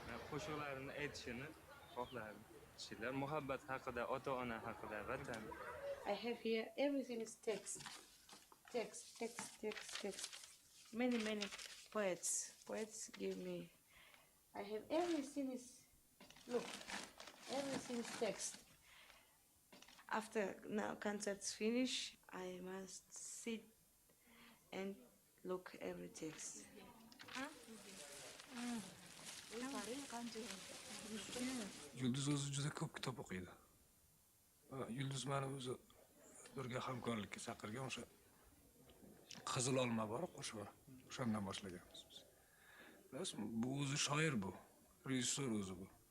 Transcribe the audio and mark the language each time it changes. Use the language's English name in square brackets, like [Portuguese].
[Uzbek] Qo'shiqlarimni aytishini xohlardim. Kishilar muhabbat haqida, ota-ona haqida, vatan. [English] I have here everything is text. Text. Many poets. Poets give me. I have everything is look. Everything is text. After now concerts finish, I must sit and look every text. [Uzbek] Yulduz o'zi juda ko'p kitob o'qiydi. Yulduz meni o'zi birga hamkorlikka chaqirgan o'sha Qizil olma bor, qo'shiq. O'shandan boshlaganmiz biz. Bas bu o'zi shoir bu, rejissor o'zi bu.